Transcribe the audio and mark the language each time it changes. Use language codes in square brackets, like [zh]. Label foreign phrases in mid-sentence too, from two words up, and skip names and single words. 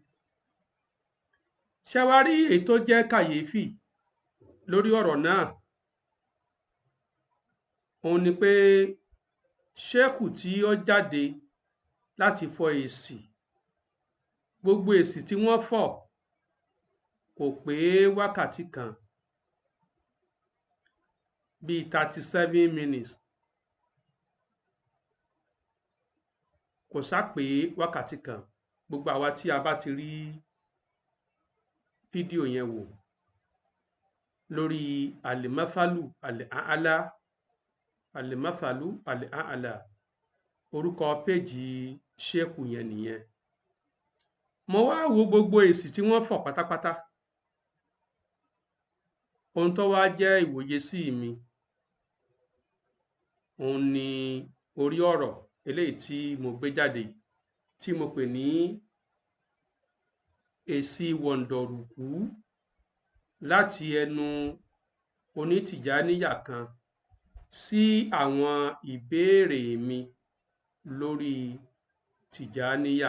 [yo] Ṣé wá rí èyí tó jẹ́ kàyéfì lórí ọ̀rọ̀ náà, òun ni pé ṣéèkù tí ó jáde láti fọ èsì, gbogbo èsì tí wọ́n fọ̀ kò pé wákàtí kan, bíi 37 minutes, kò sá pé wákàtí kan. Gbogbo àwa tí a bá ti rí fídíò yẹn wò lórí alimasalu al-aala, alimasalu al-aala, orúkọ péjì ṣéèkù yẹn nìyẹn. Mo wá wo gbogbo èsì tí wọ́n fọ̀ pátápátá. Ohun tó wá jẹ́ ìwòye sí mi, òun ni orí ọ̀rọ̀ eléyìí tí mo gbé jáde tí mo pè ní èsì wọ̀ndọ̀rùkú láti ẹnu onítìjáníyà kan sí àwọn ìbéèrè mi lórí tìjáníyà.